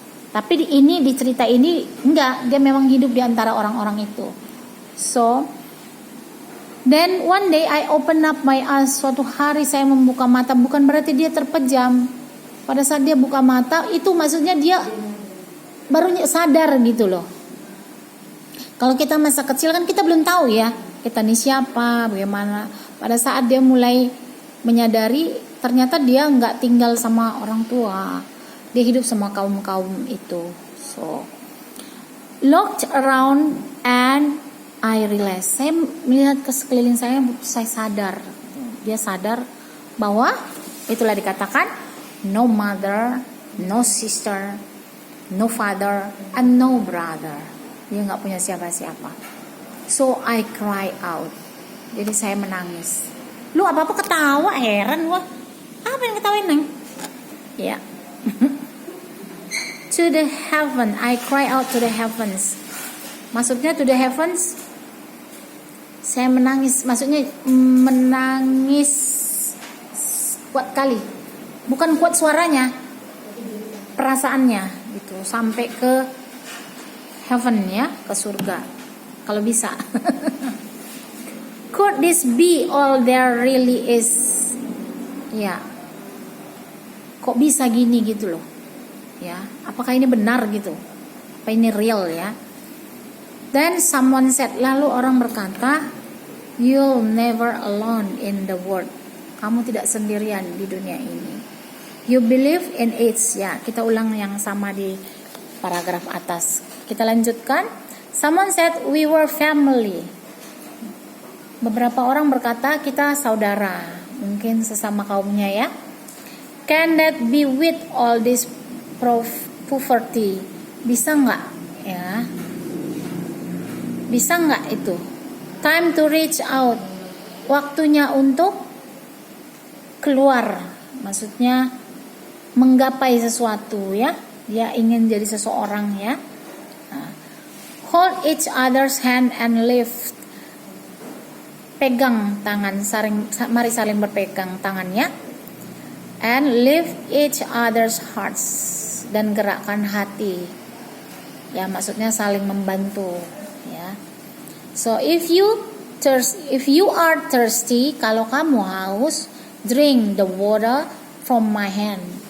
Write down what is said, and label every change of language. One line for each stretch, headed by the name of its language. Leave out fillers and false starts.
Indonesian: Tapi di cerita ini enggak, dia memang hidup di antara orang-orang itu.
English: So, then one day I open up my eyes.
Indonesian: Suatu hari saya membuka mata, bukan berarti dia terpejam. Pada saat dia buka mata, itu maksudnya dia baru sadar gitu loh. Kalau kita masa kecil kan kita belum tahu ya, kita ini siapa, bagaimana. Pada saat dia mulai menyadari, ternyata dia nggak tinggal sama orang tua. Dia hidup sama kaum-kaum itu.
English: So, looked around and I realized.
Indonesian: Saya melihat ke sekeliling saya sadar. Dia sadar bahwa itulah dikatakan
English: no mother, no sister, no father, and no brother.
Indonesian: Dia nggak punya siapa-siapa.
English: So I cry out.
Indonesian: Jadi saya menangis. Lu apa-apa ketawa, heran gua. Apa yang ketawain neng? Ya.
English: To the heaven, I cry out to the heavens.
Indonesian: Maksudnya
English: to the heavens,
Indonesian: saya menangis. Maksudnya menangis kuat kali. Bukan kuat suaranya, perasaannya gitu. Sampai ke heaven ya, ke surga. Kalau bisa.
English: Could this be all there really is?
Indonesian: Ya. Kok bisa gini gitu loh. Ya, apakah ini benar gitu? Apa ini real ya?
English: Then someone said,
Indonesian: lalu orang berkata,
English: you'll never alone in the world.
Indonesian: Kamu tidak sendirian di dunia ini.
English: You believe in it.
Indonesian: Ya, kita ulang yang sama di paragraf atas. Kita lanjutkan.
English: Someone said we were family.
Indonesian: Beberapa orang berkata kita saudara. Mungkin sesama kaumnya ya.
English: Can that be with all this poverty?
Indonesian: Bisa nggak ya? Bisa nggak itu?
English: Time to reach out.
Indonesian: Waktunya untuk keluar. Maksudnya menggapai sesuatu ya. Dia ingin jadi seseorang ya.
English: Hold each other's hand and lift.
Indonesian: Pegang tangan, mari saling berpegang tangannya.
English: And lift each other's hearts.
Indonesian: Dan gerakkan hati. Ya, maksudnya saling membantu ya.
English: So if you are thirsty,
Indonesian: kalau kamu haus,
English: drink the water from my hand.